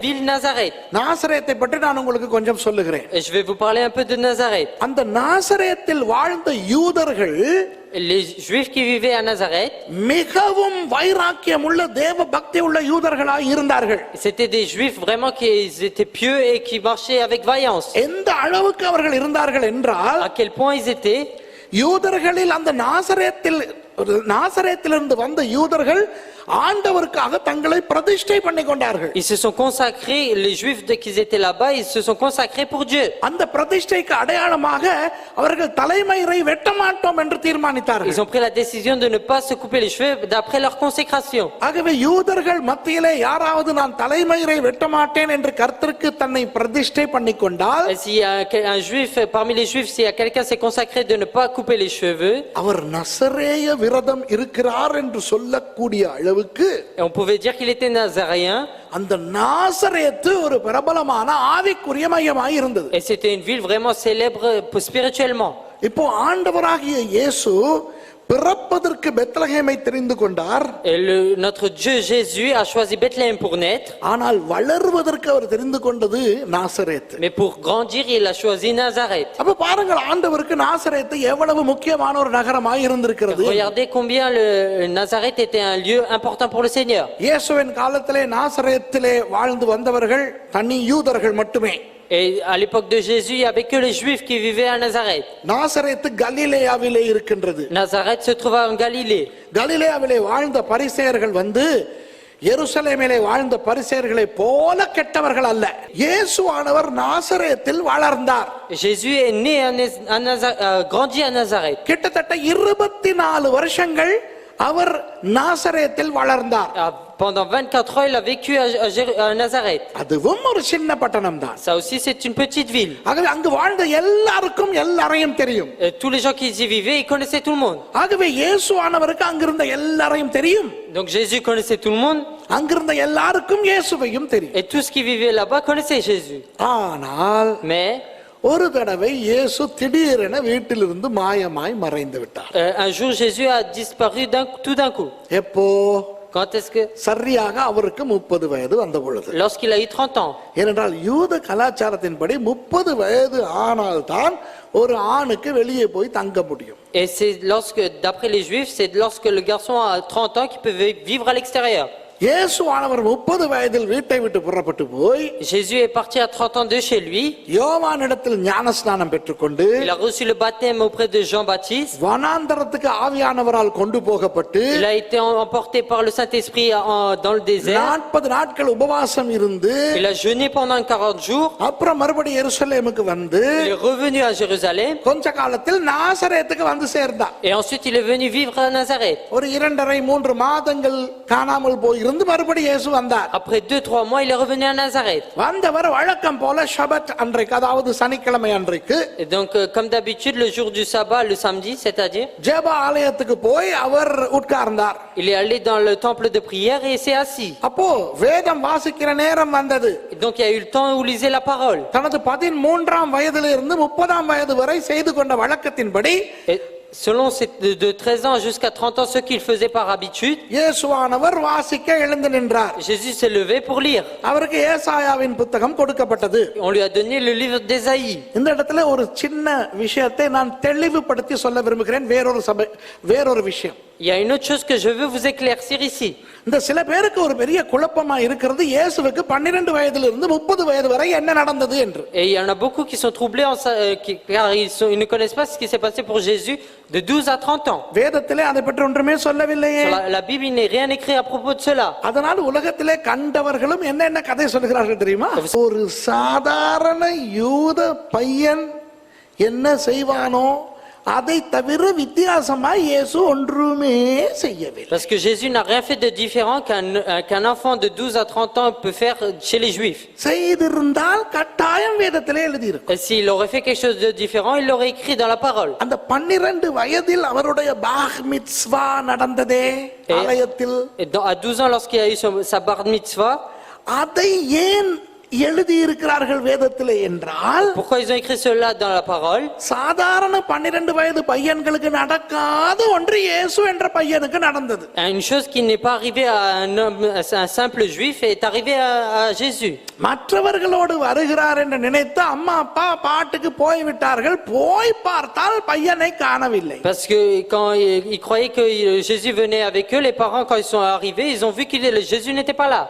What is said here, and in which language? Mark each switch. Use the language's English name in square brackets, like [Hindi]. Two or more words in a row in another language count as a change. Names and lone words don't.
[Tamil] Nazareth. நாசரேத்தை பற்றி நான் உங்களுக்கு கொஞ்சம் சொல்லுகிறேன். [French] Et je vais vous parler un peu de Nazareth. [Tamil] அந்த நாசரேத்தில் வாழ்ந்த யூதர்கள் [French] Les Juifs qui vivaient à Nazareth, [Tamil] மிகவும் வைராக்கியமுள்ள தேவ பக்தி உள்ள யூதர்களாய் இருந்தார்கள். [French] c'était des Juifs vraiment qui étaient pieux et qui marchaient avec vaillance. [Tamil] எந்த அளவுக்கு அவர்கள் இருந்தார்கள் என்றால், [French] À quel point ils étaient? [Tamil] யூதர்களில் அந்த நாசரேத்திலிருந்து வந்த யூதர்கள் ஆண்டவருக்காக தங்களை பிரதிஷ்டை பண்ணி கொண்டார்கள். [French] Ils se sont consacrés, les Juifs dès qu'ils étaient là-bas, ils se sont consacrés pour Dieu. [Tamil] அந்த பிரதிஷ்டைக்கு அடையாளமாக அவர்கள் தலைமயிரை வெட்ட மாட்டோம் என்று தீர்மானித்தார்கள். [French] Ils ont pris la décision de ne pas se couper les cheveux d'après leur consécration. [Tamil] ஆகவே யூதர்கள் மத்தியிலே யாராவது நான் தலைமயிரை வெட்ட மாட்டேன் என்று கர்த்தருக்கு தன்னை பிரதிஷ்டை பண்ணி கொண்டால், [French] Et s'il y a un Juif, parmi les Juifs, s'il y a quelqu'un s'est consacré de ne pas couper les cheveux, [Tamil] அவர் நசரேய விரதம் இருக்கிறார் என்று சொல்லக்கூடிய அளவுக்கு [French] et on pouvait dire qu'il était nazaréen. [Tamil] அந்த நாசரேத்து ஒரு பிரபலமான ஆவிக்குரிய மையமாய் இருந்தது. [French] Et c'était une ville vraiment célèbre spirituellement. [Tamil] இப்போ ஆண்டவராகிய இயேசு பிறப்பதற்கு பெத்லகேமை தெரிந்து கொண்டார். [French] Et notre Dieu Jésus a choisi Bethléem pour naître. [Tamil] ஆனால் வளர்வதற்கு அவர் தெரிந்து கொண்டது நாசரேத். [French] Mais pour grandir, il a choisi Nazareth. [Tamil] அப்ப பாருங்கள், ஆண்டவருக்கு நாசரேத் எவ்வளவு முக்கியமான ஒரு நகரமாய் இருந்திருக்கிறது. [French] Regardez combien le Nazareth était un lieu important pour le Seigneur. [Tamil] இயேசுவின் காலத்திலே நாசரேத்திலே வாழ்ந்து வந்தவர்கள் தனி யூதர்கள் மட்டுமே. [French] Et à l'époque de Jésus, il n'y avait que les Juifs qui vivaient à Nazareth. [Tamil] நாசரேத் கலிலேயாவிலே இருக்கின்றது. [French] Nazareth se trouve en Galilée. [Tamil] கலிலேயாவிலே வாழ்ந்த பரிசேயர்கள் வந்து எருசலேமிலே வாழ்ந்த பரிசேயர்களை போல கெட்டவர்கள் அல்ல. இயேசுவானவர் நாசரேத்தில் வளர்ந்தார். [French] Jésus est né grandi à Nazareth. [Tamil] கிட்டத்தட்ட 24 வருஷங்கள் அவர் நாசரேத்தில் வளர்ந்தார். [French] Pendant 24 ans, il a vécu à Nazareth. [Tamil] அதுவும் ஒரு சின்ன பட்டணம் தான். [French] Ça aussi, c'est une petite ville. [Tamil] ஆகவே அங்கு வாழ்ந்த எல்லாருக்கும் எல்லாரையும் தெரியும். [French] Et tous les gens qui y vivaient, ils connaissaient tout le monde. [Tamil] ஆகவே இயேசுவானவருக்கு அங்கிருந்த எல்லாரையும் தெரியும். [French] Donc Jésus connaissait tout le monde. [Tamil] அங்கிருந்த எல்லாருக்கும் இயேசுவையும் தெரியும். [French] Et tous qui vivaient là-bas connaissaient Jésus. [Tamil] ஆனால் [French] Mais [Tamil] ஒரு தடவை இயேசு திடீரென வீட்டிலிருந்து மாயமாய் மறைந்து விட்டார். [French] un jour, Jésus a disparu tout d'un coup. [Tamil] எப்போ? [French] Quand est-ce que? [Tamil] சரியாக அவருக்கு 30 வயது வந்த பொழுது. [French] Lorsqu'il a eu 30 ans. [Tamil] ஏனென்றால் யூத கலாச்சாரத்தின்படி 30 வயது ஆனால்தான் ஒரு ஆணுக்கு வெளியே போய் தங்க முடியும். [French] Et c'est lorsque, d'après les Juifs, c'est lorsque le garçon a 30 ans qu'il peut vivre à l'extérieur. [Tamil] இயேசுவானவர் 30 வயதில் வீட்டை விட்டு புறப்பட்டு போய் [French] Jésus est parti à 30 ans de chez lui. [Tamil] யோவானிடத்தில் ஞானஸ்நானம் பெற்றுக்கொண்டு [French] Il a reçu le baptême auprès de Jean-Baptiste. [Tamil] வனாந்தரத்துக்கு ஆவியானவரால் கொண்டு போகப்பட்டு [French] Il a été emporté par le Saint-Esprit dans le désert. [Tamil] 40 நாட்கள் உபவாசம் இருந்து [French] Il a jeûné pendant 40 jours. [Tamil] அப்புறம் மறுபடியும் எருசலேமுக்கு வந்து [French] Il est revenu à Jérusalem. [Tamil] கொஞ்ச காலத்தில் நாசரேத்துக்கு வந்து சேர்ந்தார். [French] Et ensuite il est venu vivre à Nazareth. [Tamil] ஒரு 2.5-3 மாதங்கள் காணாமல் போய் மறுபடியும் இயேசு வந்தார். [French] Après 2-3 mois, il est revenu à Nazareth. [Tamil] வந்தவர் வழக்கம் போல ஷபத் அன்றைக்கு, அதாவது சனிக்கிழமை அன்றைக்கு, [French] Et donc comme d'habitude le jour du sabbat, le samedi, c'est-à-dire, [Tamil] ஜெப ஆலயத்துக்கு போய் அவர் உட்கார்ந்தார். [French] il est allé dans le temple de prière et s'est assis. [Tamil] அப்போ வேதம் வாசிக்கிற நேரம் வந்தது. [French] Et donc il y a eu le temps où il lisait la parole. [Tamil] தனது 13ஆம் வயதிலிருந்து 30ஆம் வயது வரை செய்து கொண்ட வழக்கத்தின்படி, [French] Selon de 13 ans jusqu'à 30 ans, ce qu'il faisait par habitude, [Tamil] இயேசுவானவர் வாசிக்க எழுந்து நின்றார். [French] Jésus s'est levé pour lire. [Tamil] அவருக்கு ஏசாயாவின் புத்தகம் கொடுக்கப்பட்டது. [French] On lui a donné le livre d'Ésaïe. [Tamil] இந்த இடத்துல ஒரு சின்ன விஷயத்தை நான் தெளிவுபடுத்தி சொல்ல விரும்புகிறேன். வேறொரு விஷயம். [French] Il y a une autre chose que je veux vous éclaircir ici. [Tamil] இந்த சில பேருக்கு ஒரு பெரிய குழப்பமா இருக்கிறது, இயேசுவுக்கு 12 வயதிலிருந்து 30 வயது வரை என்ன நடந்தது என்று. [French] Et il y en a beaucoup qui sont troublés car ils ne connaissent pas ce qui s'est passé pour Jésus de 12 à 30 ans. [Tamil] வேதத்திலே அதை பற்றி ஒன்றுமே சொல்லவில்லையே. [French] La Bible, il n'est rien écrit à propos de cela. [Tamil] அதனால உலகத்திலே கண்டவர்களும் என்ன கதை சொல்கிறார்கள் தெரியுமா? ஒரு சாதாரண யூத பையன் என்ன செய்வானோ அதை தவிர வித்தியாசமா இயேசு ஒன்றுமே செய்யவில்லை. [French] Parce que Jésus n'a rien fait de différent qu'un enfant de 12 à 30 ans peut faire chez les Juifs. [Tamil] செய்திருந்தால் கட்டாயம் வேதத்திலே எழுதியிருக்கும். [French] Et s'il aurait fait quelque chose de différent, il l'aurait écrit dans la parole. [Tamil] அந்த 12 வயதில் அவருடைய பார் மித்வா நடந்ததே ஆலயத்தில். [French] À 12 ans, lorsqu'il a eu sa bar mitzvah, [Tamil] அதை ஏன் எழுதியிருக்கிறார்கள் வேதத்திலே என்றால் [French] Pourquoi ils ont écrit cela dans la parole? [Tamil] சாதாரண 12 வயது பையன்களுக்கு நடக்காத ஒன்று இயேசு என்ற பையனுக்கு நடந்தது. [French] Une chose qui n'est pas arrivée à un homme, à un simple juif, est arrivée à Jésus. [Tamil] மற்றவர்களோடு வருகிறார் என்று நினைத்து அம்மா அப்பா பாட்டுக்கு போய்விட்டார்கள். போய் பார்த்தால் பையனை காணவில்லை. [French] Parce que quand ils croyaient que Jésus venait avec eux, les parents, quand ils sont arrivés, ils ont vu que Jésus n'était pas là.